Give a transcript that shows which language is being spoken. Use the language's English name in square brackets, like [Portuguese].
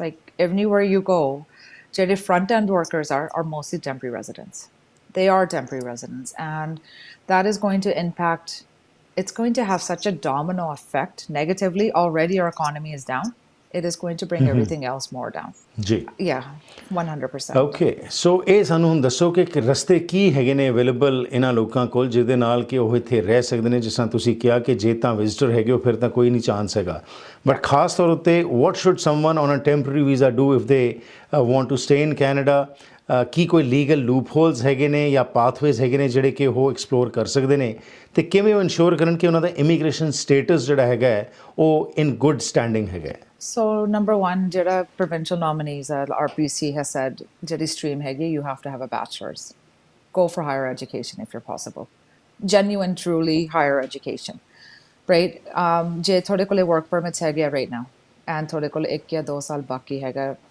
[English] Like everywhere you go, jehde front end workers are mostly temporary residents. They are temporary residents, and that is going to impact, it's going to have such a domino effect negatively. Already our economy is down. It is going to bring everything else more down. [Punjabi] ਜੀ. [English] Yeah, 100%. [Punjabi] Okay, ਸੋ ਇਹ ਸਾਨੂੰ ਹੁਣ ਦੱਸੋ ਕਿ ਰਸਤੇ ਕੀ ਹੈਗੇ ਨੇ available ਇਹਨਾਂ ਲੋਕਾਂ ਕੋਲ ਜਿਹਦੇ ਨਾਲ ਕਿ ਉਹ ਇੱਥੇ ਰਹਿ ਸਕਦੇ ਨੇ? ਜਿਸ ਤਰ੍ਹਾਂ ਤੁਸੀਂ ਕਿਹਾ ਕਿ ਜੇ ਤਾਂ ਵਿਜ਼ਟਰ ਹੈਗੇ ਹੋ ਫਿਰ ਤਾਂ ਕੋਈ ਨਹੀਂ ਚਾਂਸ ਹੈਗਾ, ਬਟ ਖਾਸ ਤੌਰ ਉੱਤੇ [English] What should someone on a temporary visa do if they want to stay in Canada? [Punjabi] ਕੀ ਕੋਈ ਲੀਗਲ ਲੂਪ ਹੋਲਸ ਹੈਗੇ ਨੇ ਜਾਂ ਪਾਥਵੇਜ਼ ਹੈਗੇ ਨੇ ਜਿਹੜੇ ਕਿ ਉਹ ਐਕਸਪਲੋਰ ਕਰ ਸਕਦੇ ਨੇ, ਅਤੇ ਕਿਵੇਂ ਉਹ ਇਨਸ਼ੋਰ ਕਰਨ ਕਿ ਉਹਨਾਂ ਦਾ ਇਮੀਗ੍ਰੇਸ਼ਨ ਸਟੇਟਸ ਜਿਹੜਾ ਹੈਗਾ ਉਹ [English] in good standing [Punjabi] ਹੈਗਾ? [English] So number one, jada provincial nominees at RPC has said, [Punjabi] jadi stream hegi, [English] you have to have a bachelor's. Go for higher education if you're possible. Genuine, truly higher education, right? [Punjabi] Je thode kole work permits hege [English] right now, [Punjabi] and thode kole 1 ya 2 saal baki hega.